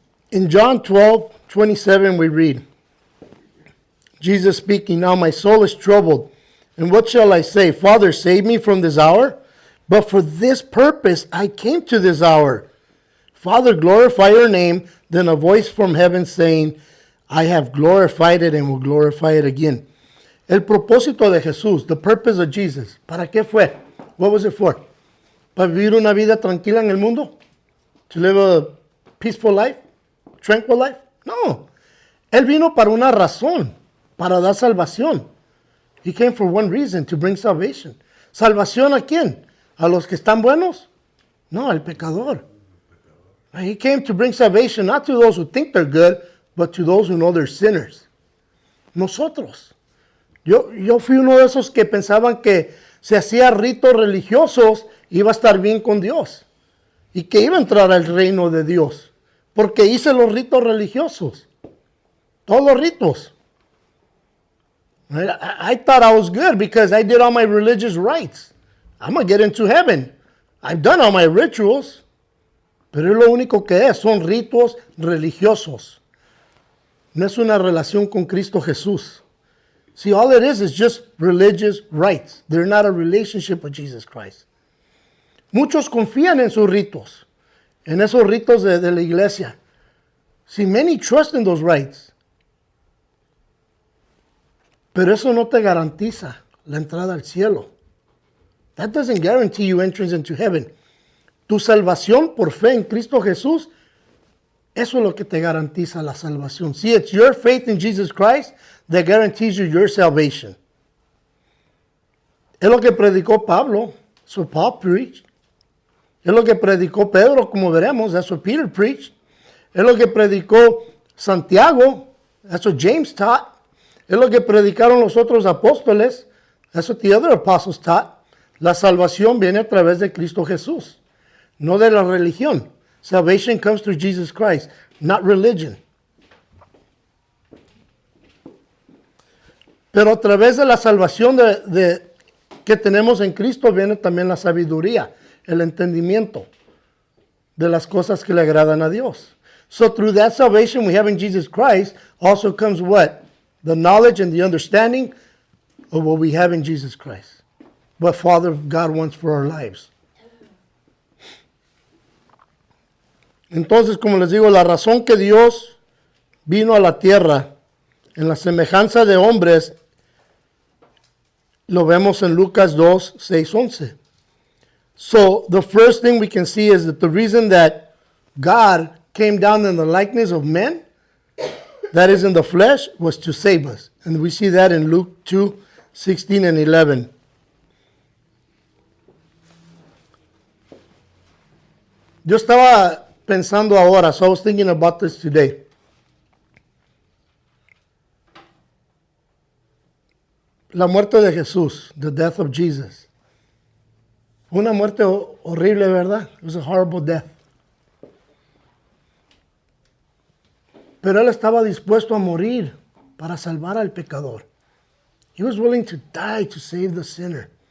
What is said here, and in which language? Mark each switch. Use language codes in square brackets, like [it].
[en] In John 12:27 we read, Jesus speaking, now my soul is troubled, and what shall I say? Father, save me from this hour? But for this purpose I came to this hour. Father, glorify your name. Then a voice from heaven saying, I have glorified it and will glorify it again. [es] El propósito de Jesús, [en] the purpose of Jesus, [es] ¿para qué fue? [en] What was it for? [es] ¿Para vivir una vida tranquila en el mundo? [en] To live a peaceful life? Tranquil life? [es] No. Él vino para una razón, para dar salvación. [en] He came for one reason, to bring salvation. [es] ¿Salvación a quién? ¿A los que están buenos? No, al pecador. [en] He came to bring salvation not to those who think they're good, but to those who know they're sinners. [es] Nosotros. Yo fui uno de esos que pensaban que si hacía ritos religiosos iba a estar bien con Dios y que iba a entrar al reino de Dios. Porque hice los ritos religiosos. Todos los ritos. [en] I thought I was good because I did all my religious rites. I'm going to get into heaven. I've done all my rituals. [es] Pero es lo único que es. Son ritos religiosos. No es una relación con Cristo Jesús. [en] See, all it is just religious rites. They're not a relationship with Jesus Christ. [es] Muchos confían en sus ritos. En esos ritos de la iglesia. [en] See, many trust in those rites. [es] Pero eso no te garantiza la entrada al cielo. [en] That doesn't guarantee you entrance into heaven. [es] Tu salvación por fe en Cristo Jesús, eso es lo que te garantiza la salvación. [en] See, it's your faith in Jesus Christ that guarantees you your salvation. [es] Es lo que predicó Pablo. [en] So Paul preached. [es] Es lo que predicó Pedro, como veremos. [en] That's what Peter preached. [es] Es lo que predicó Santiago. [en] That's what James taught. [es] Es lo que predicaron los otros apóstoles. [en] That's what the other apostles taught. [es] La salvación viene a través de Cristo Jesús, no de la religión. [en] Salvation comes through Jesus Christ, not religion. [es] Pero a través de la salvación que tenemos en Cristo viene también la sabiduría, el entendimiento. de las cosas que le agradan a Dios. [en] So through that salvation we have in Jesus Christ also comes what? The knowledge and the understanding of what we have in Jesus Christ. What Father God wants for our lives. [es] Entonces, como les digo, la razón que Dios vino a la tierra en la semejanza de hombres, lo vemos en Lucas 2, 6, 11. [en] So, the first thing we can see is that the reason that God came down in the likeness of men, that is in the flesh, was to save us. And we see that in Luke 2, 16 and 11. [es] Yo estaba pensando ahora, [en] so I was thinking about this today. [es] La muerte de Jesús, [en] the death of Jesus. [es] Una muerte horrible, ¿verdad? [en] It was a horrible death. [es] Pero él estaba dispuesto a morir para salvar al pecador. [en] He was willing to die to save the sinner.